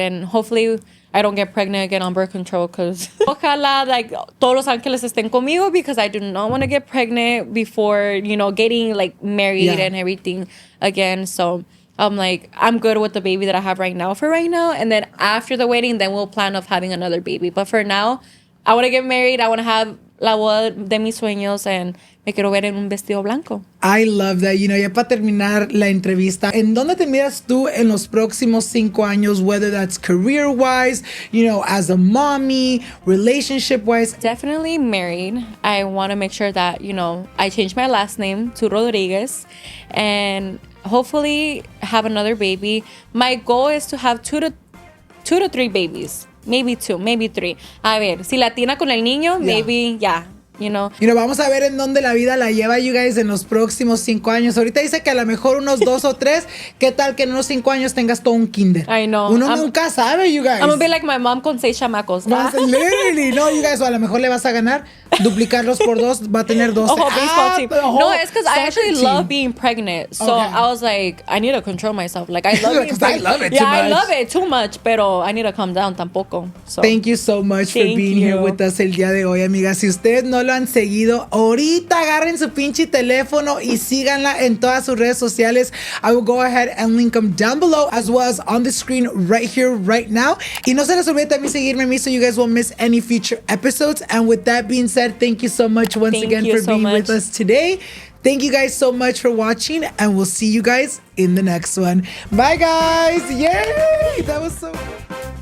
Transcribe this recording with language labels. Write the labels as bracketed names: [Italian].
[English] And hopefully I don't get pregnant again on birth control, because [Spanish] ojalá [English] like [Spanish] todos los ángeles estén conmigo, [English] because I do not want to get pregnant before, you know, getting like married and everything again. So I'm like, I'm good with the baby that I have right now for right now. And then after the wedding, then we'll plan of having another baby. But for now, I want to get married. I want to have [Spanish] la boda de mis sueños, and me quiero ver en un vestido blanco. [English] I love that. You know, [Spanish] ya para terminar la entrevista, ¿en dónde te miras tú en los próximos 5 años? [English] Whether that's career-wise, you know, as a mommy, relationship-wise. Definitely married. I want to make sure that, you know, I change my last name to Rodriguez, and hopefully have another baby. My goal is to have two to three babies. Maybe 2, maybe 3. [Spanish] A ver, si latina con el niño, [English] maybe, you know. [Spanish] Vamos a ver en dónde la vida la lleva, [English] you guys, [Spanish] en los próximos 5 años. Ahorita dice que a lo mejor unos 2 o 3. ¿Qué tal que en unos 5 años tengas todo un kinder? [English] I know. [Spanish] Uno nunca sabe, [English] you guys. I'm gonna be like my mom [Spanish] con 6 chamacos. [English] Literally, no, you guys, [Spanish] o a lo mejor le vas a ganar, duplicarlos por 2, va a tener 12. [English] A whole baseball team. No, it's because I actually team. love being pregnant. So I was like, I need to control myself. Like, I love being pregnant. I love it too much. I love it too much, pero I need to calm down tampoco. So. Thank you so much for being here with us [Spanish] el día de hoy, amigas. Si ustedes no lo han seguido, ahorita agarren su pinche teléfono y síganla en todas sus redes sociales. [English] I will go ahead and link them down below, as well as on the screen right here, right now. [Spanish] Y no se les olvide también seguirme a mí, [English] so you guys won't miss any future episodes. And with that being said, thank you so much once again for being with us today. Thank you guys so much for watching, and we'll see you guys in the next one. Bye, guys. Yay! That was so good.